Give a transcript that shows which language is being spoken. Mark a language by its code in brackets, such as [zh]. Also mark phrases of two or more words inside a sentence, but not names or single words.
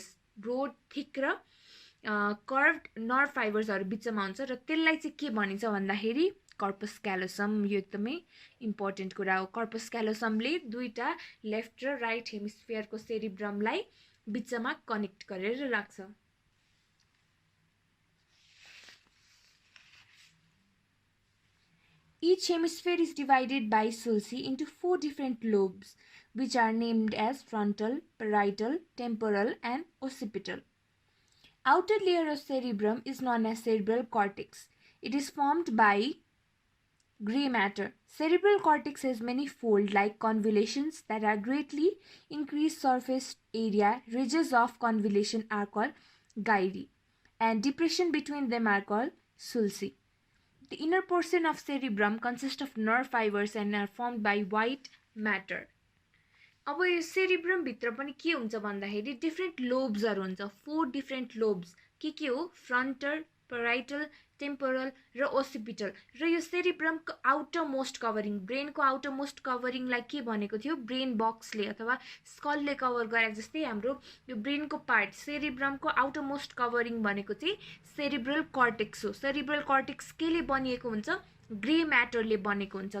[en] broad thick [ne] र [en] curved nerve fibers [ne] बिचमा हुन्छ र त्यसलाई चाहिँ के भनिन्छ भन्दाखेरि [en] corpus callosum. [ne] यो एकदमै इम्पोर्टेन्ट कुरा हो। [en] corpus callosum [ne] दुईटा लेफ्ट र [en] right hemisphere cerebrum [ne] बिचमा कनेक्ट गरेर राख्छ। [en] Each hemisphere is divided by Sulci into 4 different lobes, which are named as frontal, parietal, temporal, and occipital. Outer layer of cerebrum is known as cerebral cortex. It is formed by gray matter. Cerebral cortex has many fold-like convolutions that are greatly increased surface area. Ridges of convolution are called gyri, and depression between them are called sulci. The inner portion of cerebrum consists of nerve fibers and are formed by white matter. [ne] अब यो सेरिब्रम भित्र पनि के हुन्छ भन्दाखेरि [en] different lobes [ne] हुन्छ। 4 [en] different lobes [ne] के हो फ्रन्टल, [en] parietal, temporal र ओसिपिटल। [ne] र यो सेरिब्रमको [en] outer most covering brain outer most covering [ne] के भनेको थियो [en] brain box [ne] अथवा स्कलले कभर गरे जस्तै हाम्रो यो [en] brain part cerebrum outer most covering [ne] भनेको चाहिँ [en] cerebral cortex [ne] हो। [en] cerebral cortex [ne] केले बनिएको हुन्छ [en] gray matter [ne] बनेको हुन्छ।